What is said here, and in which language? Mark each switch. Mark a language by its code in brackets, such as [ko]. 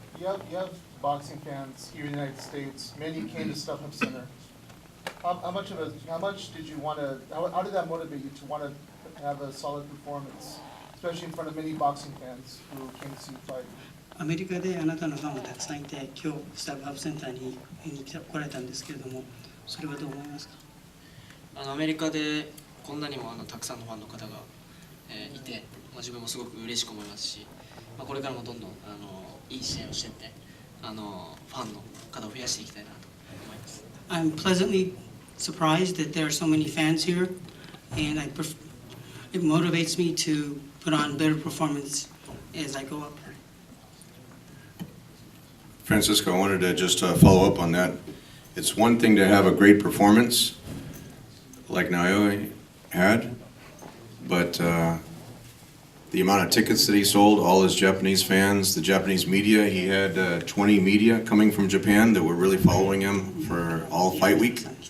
[en] You have boxing fans here in the United States. Many came to StubHub Center. How much did you want to? How did that motivate you to want to have a solid performance, especially in front of many boxing fans who came to see you fight? [ja] アメリカであなたのファンがたくさんいて、今日スタブハブセンターに来られたんですけれども、それはどう思いますか？アメリカでこんなにもたくさんのファンの方が、いて、まあ、自分もすごく嬉しく思いますし、まあ、これからもどんどんいい試合をしていってファンの方を増やしていきたいなと思います。 [en] I'm pleasantly surprised that there are so many fans here, and it motivates me to put on better performance as I go up. Francisco, I wanted to just follow up on that. It's one thing to have a great performance like Naoya had, but the amount of tickets that he sold, all his Japanese fans, the Japanese media, he had 20 media coming from Japan that were really following him for all fight week.